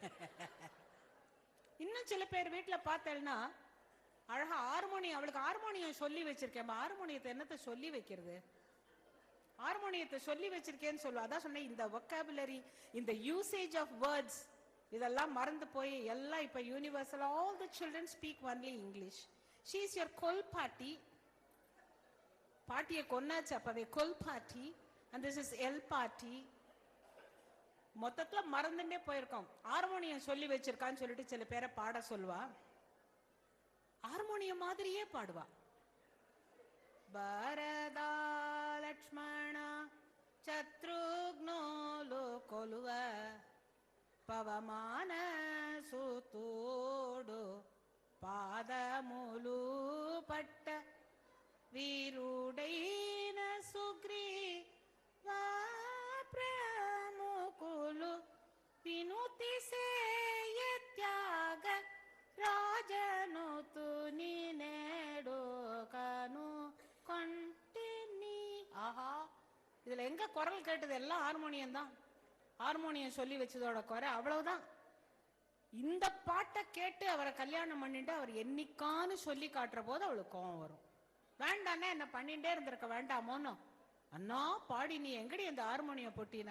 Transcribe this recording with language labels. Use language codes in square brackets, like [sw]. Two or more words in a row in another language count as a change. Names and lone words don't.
[ta] இன்னும் சில பேர் வீட்டுல பார்த்தேன்னா அழகா ஹார்மோனியம், அவளுக்கு ஹார்மோனியம் சொல்லி வச்சிருக்கேன். ஹார்மோனியத்தை என்னத்தை சொல்லி வைக்கிறது, ஹார்மோனியத்தை சொல்லி வச்சிருக்கேன்னு சொல்லுவா. அதான் சொன்னேன், இந்த வொக்காபுலரி, இந்த [en] usage of words [ta] இதெல்லாம் மறந்து போய் எல்லாம் இப்ப யூனிவர்சல். [en] All the children speak only English. She is your [ta] கொல் பாட்டி. பாட்டியை கொன்னாச்சு அப்பவே, கொல் பாட்டி. [en] and this is [ta] எல் பாட்டி. மொத்தத்துல மறந்துட்டே போயிருக்கோம். ஹார்மோனியம் சொல்லி வச்சிருக்கான்னு சொல்லிட்டு சில பேரை பாட சொல்லுவா, ஹார்மோனியம் மாதிரியே பாடுவா. [te] భరత లక్ష్మణ శత్రుఘ్న కొలువ పవమాన సూతుడు పాదములు పట్ట వీరుడైన సుగ్రీవా ప్రముఖులు వినుతి సేయ త్యాగ రాజనుతుని నేడు కను கொண்டினி. [ta] ஆஹா, இதுல எங்க குரல் கேட்டது? எல்லாம் ஹார்மோனியம் தான். ஹார்மோனியம் சொல்லி வச்சதோட குறை அவ்வளவுதான். இந்த பாட்டை கேட்டு அவரை கல்யாணம் பண்ணிட்டு அவர் என்னைக்கான்னு சொல்லி காட்டுற போது அவளுக்கு கோவம் வரும். வேண்டாண்ணா என்ன பண்ணிட்டே இருந்திருக்க வேண்டாமோன்னு. அண்ணா பாடி நீ எங்கடி அந்த ஹார்மோனியம் பொட்டினா?